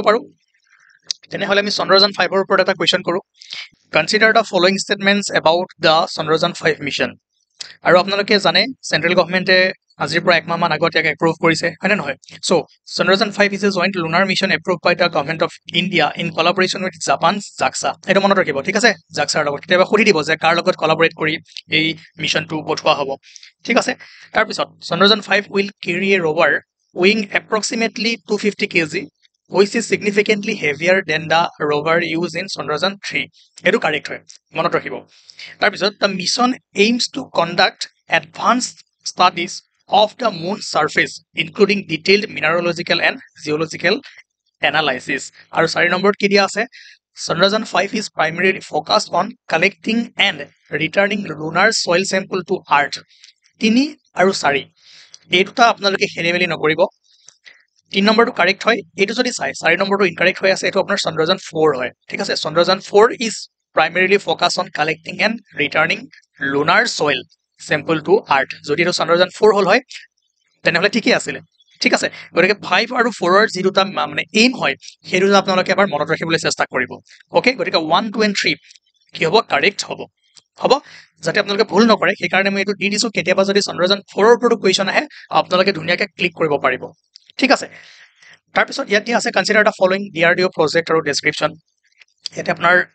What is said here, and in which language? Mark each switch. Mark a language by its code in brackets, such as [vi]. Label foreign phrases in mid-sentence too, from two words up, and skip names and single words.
[as] পাৰো তেনেহলে আমি চন্দ্ৰযান 5 ৰ ওপৰত এটা কুৱেশ্যন কৰো [en] consider the following statements about the Chandrayaan 5 mission [as] আৰু আপোনালোকে জানে [en] central government [as] আজিৰ পৰা 1 মাহমান আগত ইয়াক এপ্ৰুভ কৰিছে হয়নে নহয় চ' চন্দ্ৰযান [en] 5 is a joint lunar mission approved by the Government of India in collaboration with Japan JAXA [as] এইটো মনত ৰাখিব ঠিক আছে জাক্সাৰ লগত কেতিয়াবা সুধি দিব যে কাৰ লগত কলাবৰেট কৰি এই মিছনটো পঠোৱা হ'ব ঠিক আছে তাৰপিছত চন্দ্ৰযান 5 [en] will carry a rover weighing approximately [as] 250 [en] kg which is significantly heavier than the rover used in Chandrayaan 3 [as] এইটো কাৰেক্ট হয় মনত ৰাখিব তাৰপিছত [en] the mission aims to conduct advanced studies of the moon's surface including detailed mineralogical and geological analysis [as] আৰু 4 নম্বৰত কি দিয়া আছে [en] Chandrayaan 5 is primarily focused on collecting and returning lunar soil sample to earth [as] 3 আৰু 4 এই দুটা আপোনালোকে খেলিমেলি নকৰিব 3 নম্বৰটো কাৰেক্ট হয় এইটো যদি চাই 4 নম্বৰটো ইনকাৰেক্ট হৈ আছে এটো আপোনাৰ চন্দ্ৰযান 4 হয় ঠিক আছে চন্দ্ৰযান 4 [en] is primarily focused on collecting and returning lunar soil sample to earth [as] যদি এটো চন্দ্ৰযান 4 হল হয় তেনেহলে ঠিকই আছিল ঠিক আছে গতিকে 5 আৰু 4 ৰ যি দুটা মানে এইম হয় সেই দুটা আপোনালোকে এবাৰ মনত ৰাখিবলৈ চেষ্টা কৰিব ওকে গতিকে 1 2 and 3 কি হ'ব কাৰেক্ট হ'ব হ'ব যাতে আপোনালোকে ভুল নকৰে সেই কাৰণে মই এটো দি দিছো কেতিয়াবা যদি চন্দ্ৰযান 4 ৰ ওপৰত কোৱেশ্চন আহে আপোনালোকে ধুনীয়াকৈ ক্লিক কৰিব পাৰিব ঠিক আছে তাৰপিছত ইয়াত দিয়া আছে [en] consider the following DRDO project [as] আৰু ডেসক্ৰিপচন ইয়াতে আপোনাৰ